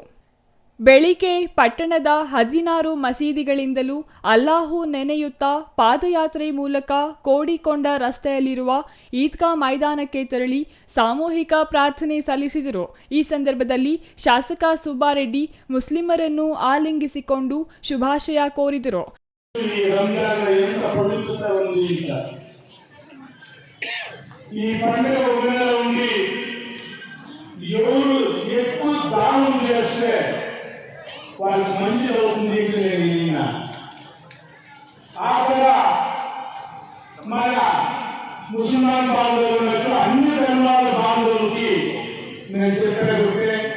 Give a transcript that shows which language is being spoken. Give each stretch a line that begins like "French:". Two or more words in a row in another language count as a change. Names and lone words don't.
Kannada: ಬೆಳಿಗ್ಗೆ ಪಟ್ಟಣದ 16 ಮಸೀದಿಗಳಿಂದಲೂ ಅಲ್ಲಾಹು ನೆನೆಯುತ್ತಾ ಪಾದಯಾತ್ರೆ ಮೂಲಕ ಕೋಡಿಕೊಂಡ ರಸ್ತೆಯಲ್ಲಿರುವ ಈದ್ಗಾ ಮೈದಾನಕ್ಕೆ ತೆರಳಿ ಸಾಮೂಹಿಕ ಪ್ರಾರ್ಥನೆ ಸಲ್ಲಿಸಿದರು. ಈ ಸಂದರ್ಭದಲ್ಲಿ ಶಾಸಕ ಸುಬ್ಬಾರೆಡ್ಡಿ ಮುಸ್ಲಿಮರನ್ನು ಆಲಿಂಗಿಸಿಕೊಂಡು ಶುಭಾಶಯ ಕೋರಿದರು.
Telugu: వాళ్ళకి మంచి అవుతుంది ఆఖర మన ముస్లిమాన్ బాంధవులకు అన్ని ధర్మాల బాంధవులకి నేను చెప్పేది